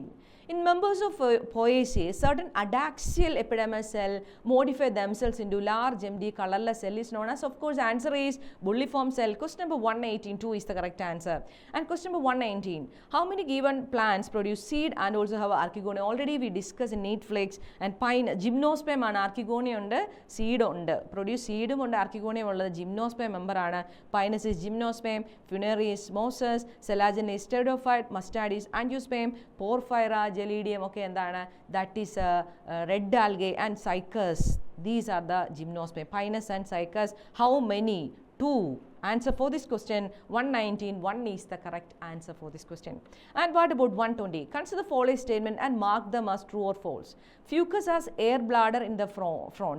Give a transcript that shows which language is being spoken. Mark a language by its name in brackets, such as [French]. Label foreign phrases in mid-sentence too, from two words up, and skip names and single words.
[English] In members of Poaceae, certain adaxial epidermal cell modify themselves into large empty colorless cell is known as, of course, answer is bulliform cell. Question number 118, 2 is the correct answer. And question number 119, how many given plants produce seed and also have archegonia? Already we discussed in Neatflix and pine, gymnosperm and archegonia undu, seed undu. Produce seed undu, archegonia undu, gymnosperm member aanu. Pinus is gymnosperm, funerary is mosses, Selagian is pteridophyte, mustard is angiosperm, porphyra, Gelidium, okay, and that is red algae and cycas. These are the gymnosperm. Pinus and cycas. How many? 2. Answer for this question 119, 1 is the correct answer for this question. And what about 120? Consider the following statement and mark them as true or false. Fucus has air bladder in the fronts.